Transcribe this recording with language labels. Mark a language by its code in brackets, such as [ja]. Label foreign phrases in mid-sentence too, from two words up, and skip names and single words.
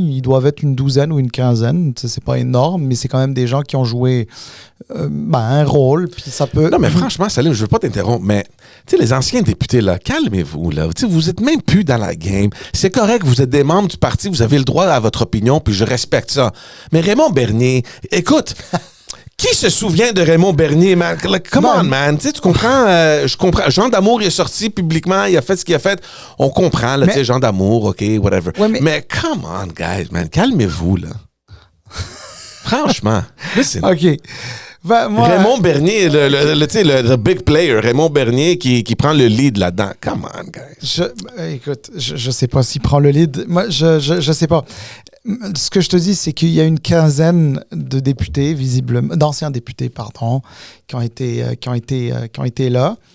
[fr] Ils doivent être une douzaine ou une quinzaine. C'est pas énorme, mais c'est quand même des gens qui ont joué un rôle. Puis ça peut... Non, mais franchement, Salim, je veux pas t'interrompre, mais les anciens députés, là, calmez-vous. Là. Vous êtes même plus dans la game. C'est correct, vous êtes des membres du parti, vous avez le droit à votre opinion, puis je respecte ça. Mais Raymond Bernier, écoute... Qui se souvient de Raymond Bernier, man? [en] Come on, man. [fr] Tu comprends? Je comprends. Jean d'Amour, il est sorti publiquement, il a fait ce qu'il a fait. On comprend, là, tu sais, Jean d'Amour, [en] OK, whatever. [fr] Ouais, mais [en] come on, guys, man. [fr] Calmez-vous, là. Franchement. Listen. OK. Raymond Bernier, tu sais, le [en] big player, [fr] Raymond Bernier qui prend le lead là-dedans. [en] Come on, guys. [fr] Écoute, je sais pas s'il prend le lead. Moi, je sais pas. Ce que je te dis, c'est qu'il y a une quinzaine de députés, visiblement, d'anciens députés, pardon, qui ont été là.